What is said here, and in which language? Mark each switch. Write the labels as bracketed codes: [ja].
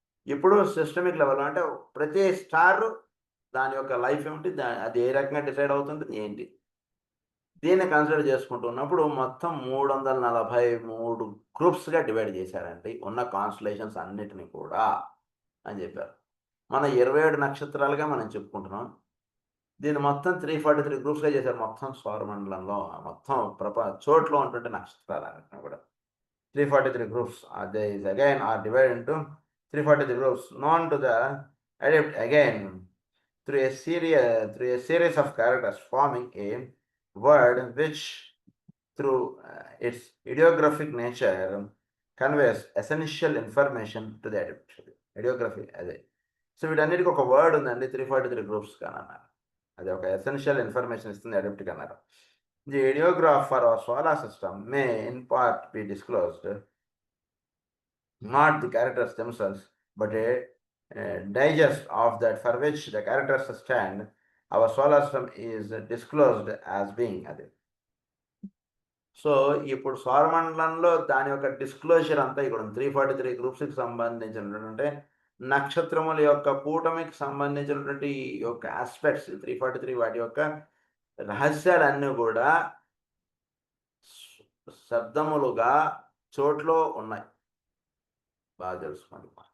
[te] ఇప్పుడు సిస్టమిక్ లెవెల్లో అంటే ప్రతి స్టార్ దాని యొక్క లైఫ్ ఏమిటి, అది ఏ రకంగా డిసైడ్ అవుతుంది ఏంటి, దీన్ని కన్సిడర్ చేసుకుంటున్నప్పుడు మొత్తం 343 గ్రూప్స్గా డివైడ్ చేశారండి ఉన్న కాన్స్టలేషన్స్ అన్నిటిని కూడా అని చెప్పారు. మన 27 నక్షత్రాలుగా మనం చెప్పుకుంటున్నాం. దీన్ని మొత్తం 343 గ్రూప్స్గా చేశారు. మొత్తం సౌరమండలంలో మొత్తం చోట్ల ఉన్నటువంటి నక్షత్రాలు కూడా 343 groups. [en] There is again are divided into 343 groups known to the adept again through a series of characters forming a word which through its ideographic nature conveys essential information to the adept. [te] Ideography అదే. So వీటన్నిటికి ఒక word ఉందండి 343 groups కానీ అన్నారు. అది ఒక essential information ఇస్తుంది అడెప్ట్కి అన్నారు. [en] The ideograph for our solar system may in part be disclosed, not the characters themselves, but a digest of that for which the characters stand. Our solar system is disclosed as being అది. [te] So ఇప్పుడు సౌరమండలంలో దాని యొక్క disclosure అంతా ఇక్కడ 343 గ్రూప్స్కి సంబంధించినటువంటి నక్షత్రముల యొక్క కూటమికి సంబంధించినటువంటి యొక్క ఆస్పెక్ట్స్ 343 వాటి యొక్క రహస్యాలన్నీ కూడా శబ్దములుగా చోట్లో ఉన్నాయి. బాగా తెలుసుకోండి.